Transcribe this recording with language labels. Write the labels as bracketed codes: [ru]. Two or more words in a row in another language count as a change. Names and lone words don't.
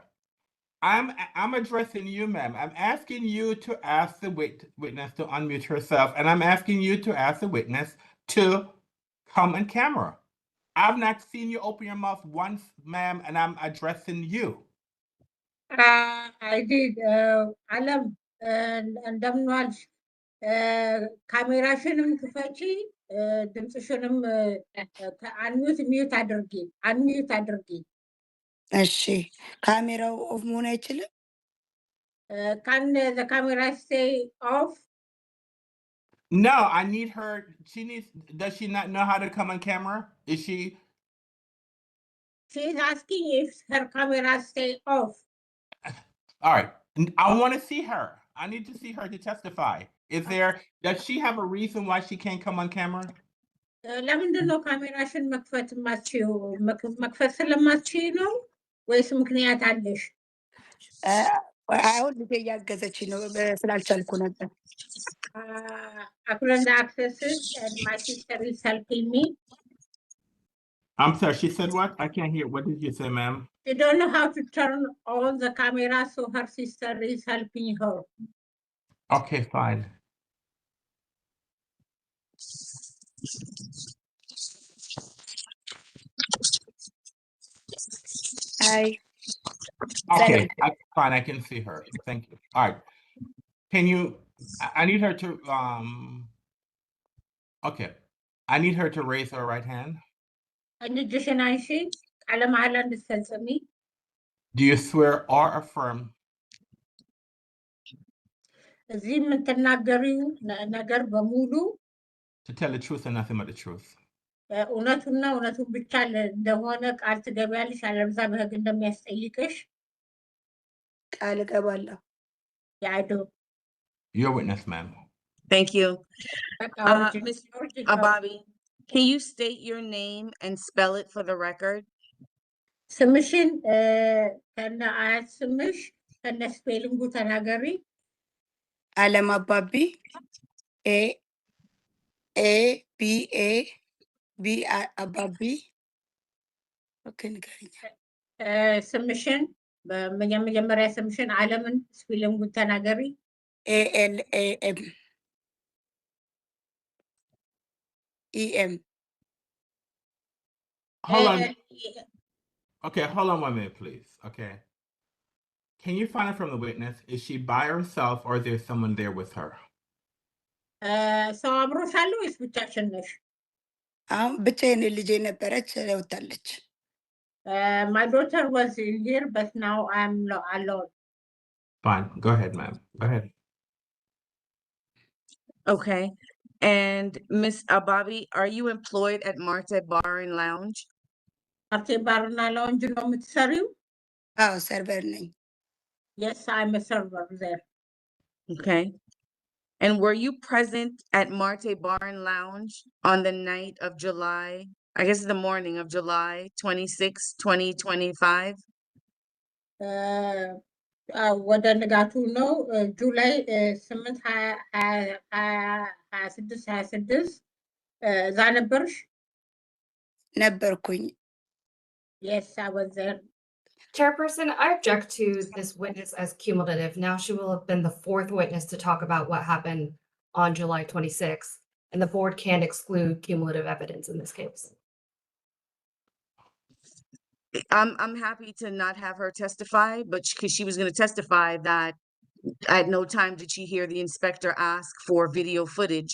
[en] I'm addressing you, ma'am. I'm asking you to ask the witness to unmute herself, and I'm asking you to ask the witness to come on camera. I've not seen you open your mouth once, ma'am, and I'm addressing you. I did. [am] አለም እንደምን ዋልሽ? ካሜራሽንም ክፈቺ፣ ድምፅሽንም አንሚዩት አድርጊ። እሺ፣ ካሜራው ኦፍ መሆን አይችልም? [en] Can the camera stay off? No, I need her. Does she not know how to come on camera? Is she? She's asking if her camera stay off. All right. I want to see her. I need to see her to testify. Does she have a reason why she can't come on camera? [am] ለምንድን ነው ካሜራሽን መክፈት የማትችይው? መክፈት ስለማትችይ ነው ወይስ ምክንያት አለሽ? አሁን ልጄ እያገዘችኝ ነው ስላልቻልኩ ነበር። [en] I couldn't access it and my sister is helping me. I'm sorry, she said what? I can't hear. What did you say, ma'am? She don't know how to turn on the camera, so her sister is helping her. Okay, fine. Hi. Okay, fine. I can see her. Thank you. All right. Can you? I need her to. Okay. I need her to raise her right hand. [am] እጅሽን አንሺ፣ ቃለ መሐላ እንድትፈጽሚ። [en] Do you swear or affirm? [am] እዚህ የምትናገሪው ነገር በሙሉ [en] To tell the truth and nothing but the truth. [am] እውነቱና እውነቱን ብቻ እንደሆነ ቃል ትገቢያለሽ፣ አለበለዚያ በሕግ እንደሚያስጠይቅሽ ቃል እገባለሁ። [en] Yeah, I do. You're a witness, ma'am. Thank you. Ms. Georgia. Ababi, can you state your name and spell it for the record? [am] ስምሽን ከነ አያት ስምሽ ከነ ስፔሊንጉ ተናገሪ። አለም አባቢ ABCA አባቢ። ኦኬ፣ ንገሪኝ ስምሽን በመጀመሪያ ስምሽን አለምን ስፔሊንጉ ተናገሪ። ALAMEM [en] Hold on. Okay, hold on 1 minute, please. Okay. Can you find out from the witness, is she by herself or is there someone there with her? [am] ሰው አብሮሻል ወይስ ብቻሽን ነሽ? አሁን ብቻዬን ልጄ ነበረች ወጣለች። [en] My daughter was in here, but now I'm alone. Fine, go ahead, ma'am. Go ahead. Okay. And Miss Ababi, are you employed at Marte Bar and Lounge? [am] Marte Bar and Lounge ነው የምትሰሪው? አዎ ሰርቨር ነኝ። [en] Yes, I'm a server there. Okay. And were you present at Marte Bar and Lounge on the night of July, I guess the morning of July 26, 2025? [am] ወደ ንጋቱ ነው ጁላይ 8/26 እዛ ነበርሽ? ነበርኩኝ። [en] Yes, I was there. Chairperson, I object to this witness as cumulative. Now she will have been the fourth witness to talk about what happened on July 26th, and the board can't exclude cumulative evidence in this case. I'm happy to not have her testify, but because she was going to testify that at no time did she hear the inspector ask for video footage.